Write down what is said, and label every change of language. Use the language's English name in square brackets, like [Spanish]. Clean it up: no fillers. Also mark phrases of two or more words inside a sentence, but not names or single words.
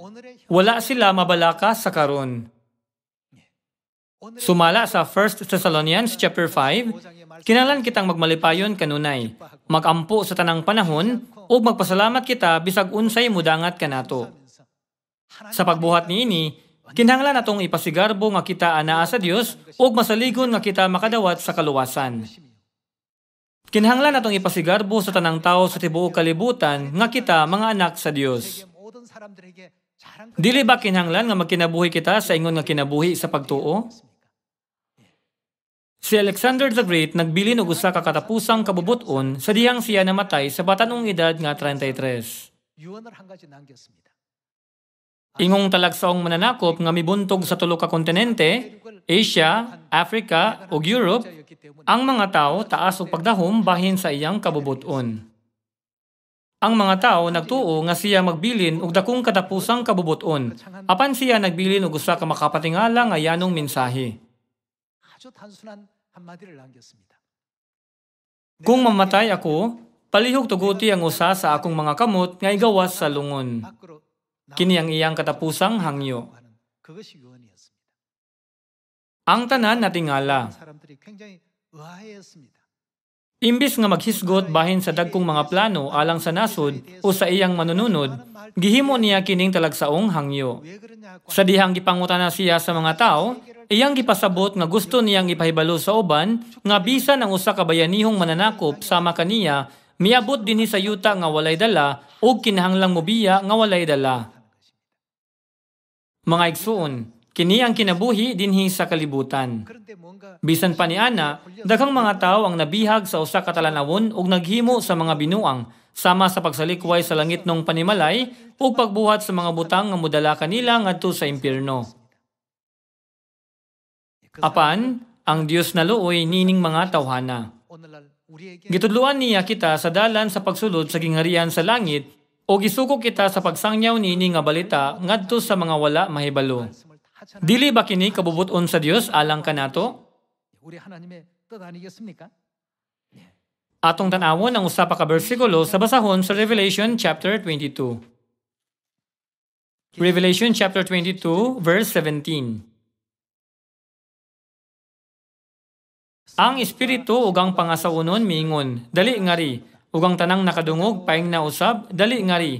[Cebuano] Wala sila mabalaka sa karon. Sumala sa 1 Thessalonians chapter 5, kinahanglan kitang magmalipayon kanunay, magampo sa tanang panahon ug magpasalamat kita bisag unsay mudangat kanato. Sa pagbuhat niini, kinahanglan natong ipasigarbo nga kita anaa sa Dios ug masaligon nga kita makadawat sa kaluwasan. Kinahanglan natong ipasigarbo sa tanang tao sa tibuok kalibutan nga kita mga anak sa Dios. [Korean] 모든 사람들에게 자랑 [Cebuano] Dili ba kinahanglan nga magkinabuhi kita sa ingon nga kinabuhi sa pagtuo? Si Alexander the Great nagbilin og usa ka katapusang kabubuton sa dihang siya namatay sa batanong edad nga 33. [Korean] 유언을 한 가지 남겼습니다. [Cebuano] Ingong talagsaong mananakop nga mibuntog sa tulo ka kontinente, Asia, Africa ug Europe, Ang mga tao taas og pagdahom bahin sa iyang kabubuton. Ang mga tao nagtuo nga siya magbilin og dakong katapusang kabubuton. Apan siya nagbilin og usa ka makapatingala nga yanong mensahe. [Korean] 아주 단순한 한마디를 남겼습니다. [Cebuano] Kung mamatay ako, palihog tuguti ang usa sa akong mga kamot nga igawas sa lungon. [Korean] 밖으로 [Cebuano] Kini ang iyang katapusang hangyo. [Korean] 하는 그것이 유언이었습니다. [Cebuano] Ang tanan natingala. [Korean] 사람들이 굉장히 의아해했습니다. [Cebuano] Imbis nga maghisgot bahin sa dagkong mga plano alang sa nasod o sa iyang manununod, gihimo niya kining talagsaong hangyo. [Korean] 왜 그러냐? [Cebuano] Sa dihang gipangutana siya sa mga tao, iyang gipasabot nga gusto niyang ipahibalo sa uban nga bisan ang usa ka bayanihong mananakop sama kaniya, miabot dinhi sa yuta nga walay dala o kinahanglang mobiya nga walay dala. Mga igsuon, kini ang kinabuhi dinhi sa kalibutan. [Korean] 그런데 뭔가 [Cebuano] Bisan pa ni Ana, daghang mga tao ang nabihag sa usa ka talanawon ug naghimo sa mga binuang sama sa pagsalikway sa langit nung panimalay ug pagbuhat sa mga butang nga modala kanila ngadto sa impyerno. Apan, ang Dios naluoy nining mga tawhana. [Korean] 오늘날 우리에게 [Cebuano] Gitudluan niya kita sa dalan sa pagsulod sa gingharian sa langit o gisuko kita sa pagsangyaw niini nga balita ngadto sa mga wala mahibalo. [Korean] 말씀을 다 전하. [Cebuano] Dili ba kini kabubuton sa Dios alang kanato? [Korean] 우리 하나님의 뜻 아니겠습니까? [Cebuano] Atong tanawon ang usa pa ka bersikulo sa basahon sa Revelation chapter 22. Revelation chapter 22 verse 17. Ang espiritu ug ang pangasawunon miingon, dali ngari, ug ang tanang nakadungog paing na usab, dali ngari.